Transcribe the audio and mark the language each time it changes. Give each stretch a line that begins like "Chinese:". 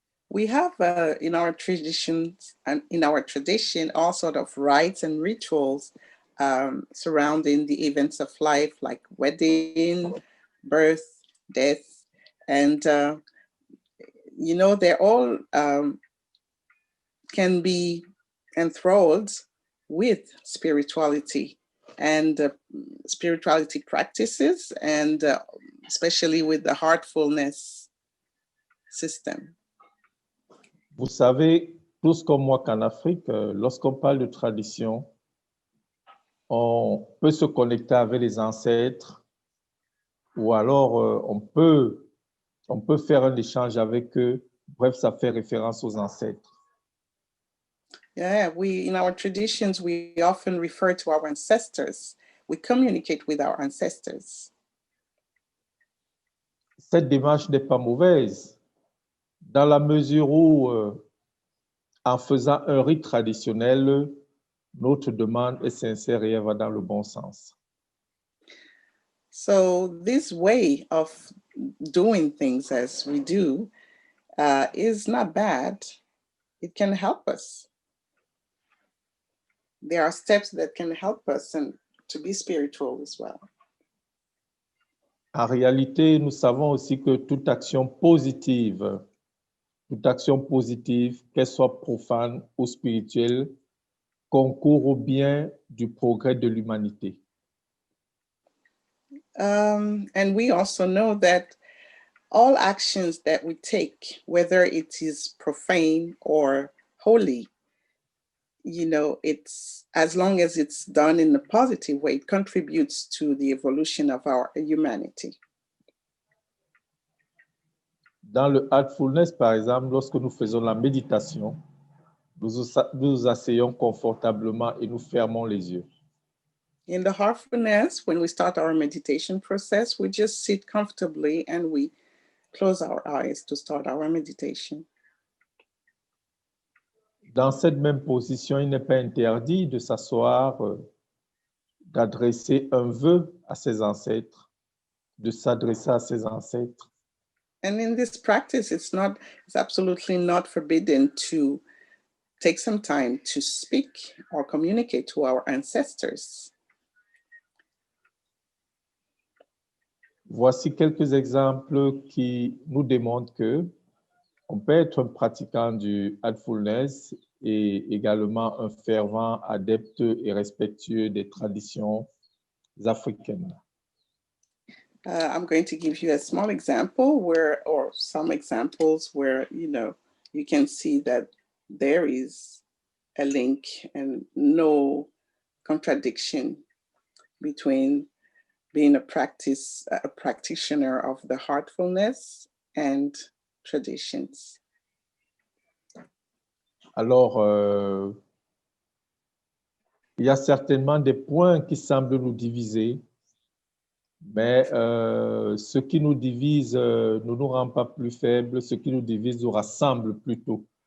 English: We have in our traditions and in our tradition all sort of rites and rituals surrounding the events of life, like wedding, birth, death, and they're all can be enthralled with spirituality and spirituality practices, and especially with the heartfulness system.
French: Vous savez, tous comme moi qu'en Afrique, lorsqu'on parle de tradition, on peut se connecter avec les ancêtres ou alors on peut faire un échange avec eux. Bref, ça fait référence aux ancêtres.
English: Yeah, in our traditions, we often refer to our ancestors. We communicate with our ancestors.
French: Cette démarche n'est pas mauvaise, dans la mesure où, en faisant un rite traditionnel, notre demande est sincère et elle va dans le bon sens.
English: So this way of doing things as we do is not bad. It can help us. There are steps that can help us and to be spiritual as well.
French: En réalité, nous savons aussi que toute action positive, qu'elle soit profane ou spirituelle, concourt au bien du progrès de l'humanité.
English: And we also know that all actions that we take, whether it is profane or holy, it's as long as it's done in a positive way, it contributes to the evolution of our humanity.
French: Dans le heartfulness, par exemple, lorsque nous faisons la méditation, nous nous asseyons confortablement et nous fermons les yeux.
English: In the heartfulness, when we start our meditation process, we just sit comfortably and we close our eyes to start our meditation.
French: Dans cette même position, il n'est pas interdit de s'asseoir, d'adresser un vœu à ses ancêtres, de s'adresser à ses ancêtres.
English: And in this practice, it's absolutely not forbidden to take some time to speak or communicate to our ancestors.
French: Voici quelques exemples qui nous démontrent que On peut être un pratiquant du Heartfulness et également un fervent adepte et respectueux des traditions africaines.
English: I'm going to give you a small example or some examples where, you can see that there is a link and no contradiction between being a practitioner of the heartfulness and traditions.
French: Alors, il y a certainement des points qui semblent nous diviser, mais ce qui nous divise ne nous rend pas plus faibles, ce qui nous divise nous rassemble plutôt.